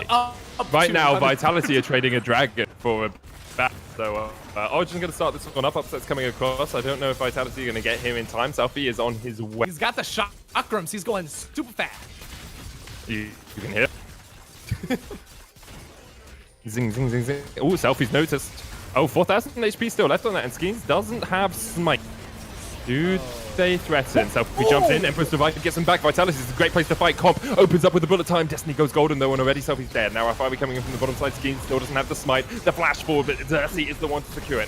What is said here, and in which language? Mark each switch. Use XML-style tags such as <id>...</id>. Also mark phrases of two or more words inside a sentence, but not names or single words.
<en>up right now, Vitality are trading a dragon for a bat. So Origen's going to start this one up. Upset's coming across. I don't know if Vitality are going to get him in time. Selfie is on his way. He's got the chakrams. He's going super fast. You can hear it. Zing, zing, zing, zing. Oh, Selfie's noticed. Oh, 4,000 HP still left on that, and Skeens doesn't have smite. Dude, they threaten. Selfie jumps in. Emperor's Divide gets him back. Vitality is a great place to fight. Comp opens up with the bullet time. Destiny goes golden though, and already Selfie's dead. Now Alfari coming in from the bottom side. Skeens still doesn't have the smite. The flash forward, but Xerxes is the one to secure it.</en>